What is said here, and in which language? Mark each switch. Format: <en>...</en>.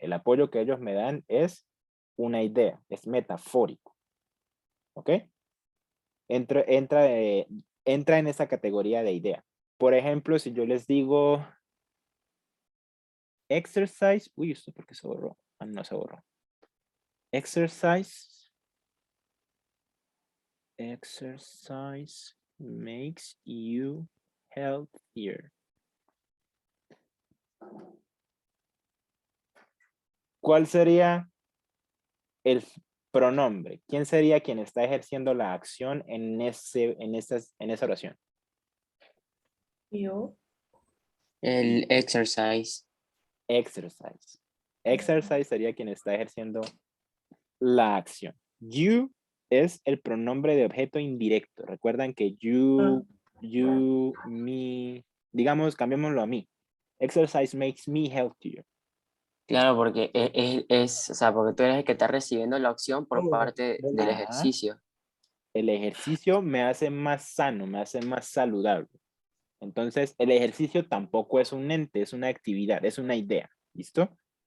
<es>El apoyo que ellos me dan es una idea, es metafórico. ¿Ok? Entra en esa categoría de idea. Por ejemplo, si yo les digo exercise, uy, ¿esto por qué se borró? no se borró. Exercise.</es> <en>Exercise makes you healthier.</en> <es>¿Cuál sería el pronombre? ¿Quién sería quien está ejerciendo la acción en esa oración?</es> <en>You.</en> <es>El exercise.</es> <en>Exercise.</en> <es>Exercise sería quien está ejerciendo la acción. You es el pronombre de objeto indirecto. Recuerdan que you, me, digamos, cambiémoslo a mí.</es> <en>Exercise makes me healthier.</en> <es>Claro, porque o sea, porque tú eres el que está recibiendo la opción por parte del ejercicio. El ejercicio me hace más sano, me hace más saludable. Entonces, el ejercicio tampoco es un ente, es una actividad, es una idea. ¿Listo?</es>